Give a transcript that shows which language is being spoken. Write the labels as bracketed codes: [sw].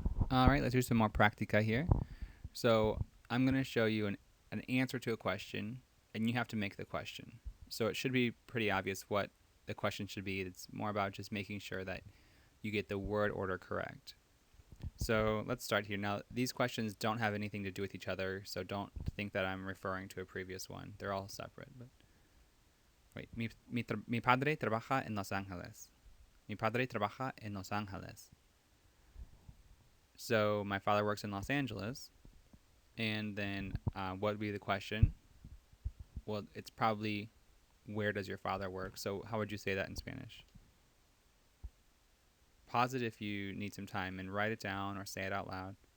[en] All right, let's do some more practica here. So I'm going to show you an answer to a question, and you have to make the question. So it should be pretty obvious what the question should be. It's more about just making sure that you get the word order correct. So let's start here. Now, these questions don't have anything to do with each other, so don't think that I'm referring to a previous one. They're all separate. [es] But wait, mi padre trabaja en Los Angeles. Mi padre trabaja en Los Angeles. [en] So my father works in Los Angeles. And then what would be the question? Well, it's probably where does your father work? So how would you say that in Spanish? Pause it if you need some time and write it down or say it out loud.